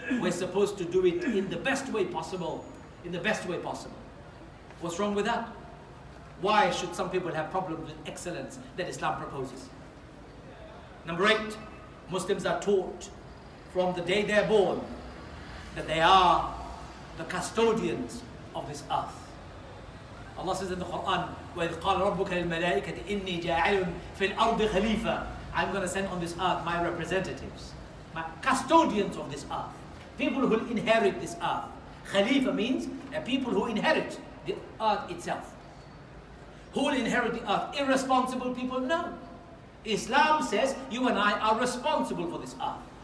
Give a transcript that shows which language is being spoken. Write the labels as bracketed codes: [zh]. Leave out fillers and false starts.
[en] We're supposed to do it in the best way possible. In the best way possible. What's wrong with that? Why should some people have problems with excellence that Islam proposes? Number 8, Muslims are taught from the day they're born that they are the custodians of this earth. Allah says in the Quran, [ar] وَإِذْ قَالَ رَبُّكَ لِلْمَلَائِكَةِ إِنِّي جَاعِلٌ فِي الْأَرْضِ خَلِيفَةً. [en] I'm going to send on this earth my representatives, my custodians of this earth, people who will inherit this earth. Khalifa means people who inherit the earth itself. Who will inherit the earth? Irresponsible people? No. Islam says you and I are responsible for this earth.